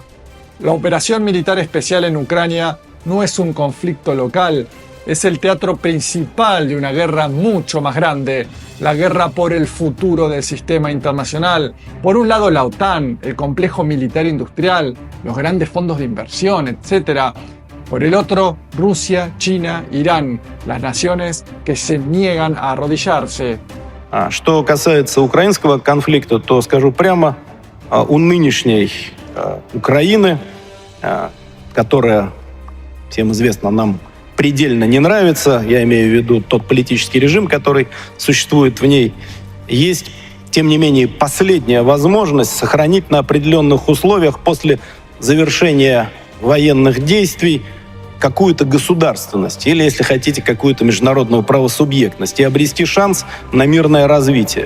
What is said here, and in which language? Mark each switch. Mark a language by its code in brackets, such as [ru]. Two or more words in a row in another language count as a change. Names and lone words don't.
[es] La operación militar especial en Ucrania no es un conflicto local, es el teatro principal de una guerra mucho más grande, la guerra por el futuro del sistema internacional. Por un lado la OTAN, el complejo militar industrial, los grandes fondos de inversión, etc. Por el otro, Rusia, China, Irán, las naciones que se niegan a arrodillarse. [ru] Что касается украинского конфликта, то скажу прямо, у нынешней Украины, которая, всем известно, нам предельно не нравится, я имею в виду тот политический режим, который существует в ней, есть, тем не менее, последняя возможность сохранить на определенных условиях после завершения военных действий какую-то государственность или, если хотите, какую-то международную правосубъектность и обрести шанс на мирное развитие.